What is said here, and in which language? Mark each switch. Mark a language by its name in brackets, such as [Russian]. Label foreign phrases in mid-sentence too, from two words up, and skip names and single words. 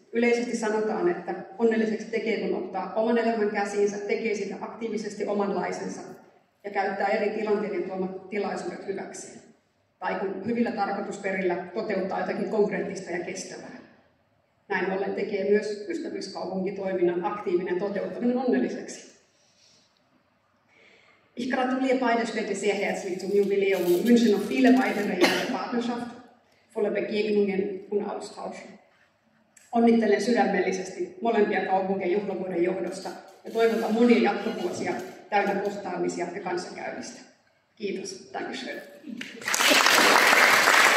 [Finnish] Yleisesti sanotaan, että onnelliseksi tekee, kun ottaa oman elämän käsiinsä, tekee sitä aktiivisesti omanlaisensa ja käyttää eri tilanteiden tuomat tilaisuudet hyväkseen. Tai kun hyvillä tarkoitusperillä toteuttaa jotakin konkreettista ja kestävää. Näin ollen tekee myös ystävyyskaupunkitoiminnan aktiivinen toteuttaminen onnelliseksi. [German] Ich gratuliere beide Städte sehr herzlich zum Jubiläum und wünsche noch viele weitere Jahre Partnerschaft, voller Begegnungen und Austausch. [Finnish] Onnittelen sydämellisesti molempia kaupunkien juhlavuoden johdosta ja toivotan monia jatkovuosia täynnä kohtaamisia ja kanssakäymistä. Kiitos. [German] Dankeschön.